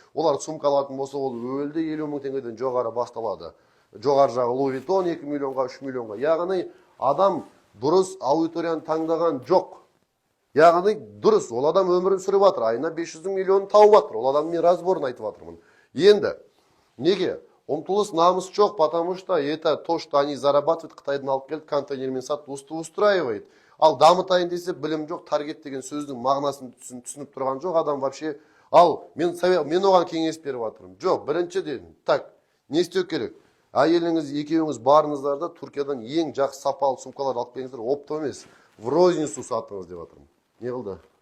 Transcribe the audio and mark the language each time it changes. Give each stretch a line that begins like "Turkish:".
Kazakh: Олар сумка алатын болса, ол өлді 50 000 теңгеден жоғары басталады. Жоғары жағы Louis Vuitton 2 миллионға, 3 миллионға. Яғни адам дұрыс аудиторияны таңдаған жоқ. Яғни дұрыс, ол адам өмірін сүріп жатыр, айына 500 миллион тауып жатыр. Ол адам мен разборын айтып жатырмын. Енді неге? Ұмтылыс, намыс жоқ,
Russian: потому что это то, что они зарабатывают,
Kazakh: Қытайдан алып келді, контейнермен сатып устраивает. Ал дамытайын десе білім жоқ, таргет деген сөздің мағынасын түсініп тұрған жоқ адам вообще. Ал мен оған кеңес беріп жатырмын. Жоқ, біріншіден, так, не істеу керек? Әйеліңіз, екеуіңіз барыңыздар да Түркиядан ең жақсы сапалы сумкалар алып келіңіздер, оптом емес,
Russian: в розницу
Kazakh: сатыңыз деп жатырмын. Не қылды?